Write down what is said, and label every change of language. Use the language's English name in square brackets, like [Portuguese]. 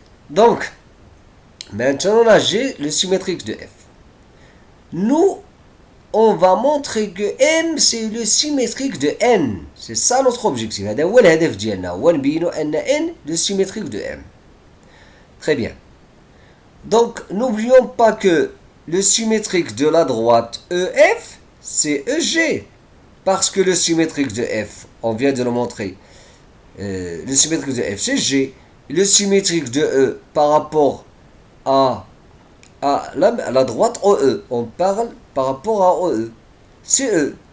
[French] Donc, maintenant on a G, le symétrique de F. Nous, on va montrer que M, c'est le symétrique de N. C'est ça notre objectif. [Arabic] هذا هو الهدف ديالنا، هو نبينوا أن N [French] le symétrique de [Arabic] M. [French] Très bien. Donc, n'oublions pas que le symétrique de la droite EF, c'est EG. Parce que le symétrique de F, on vient de le montrer, le symétrique de F, c'est G. Le symétrique de E par rapport à la droite OE, on parle par rapport à OE, c'est E.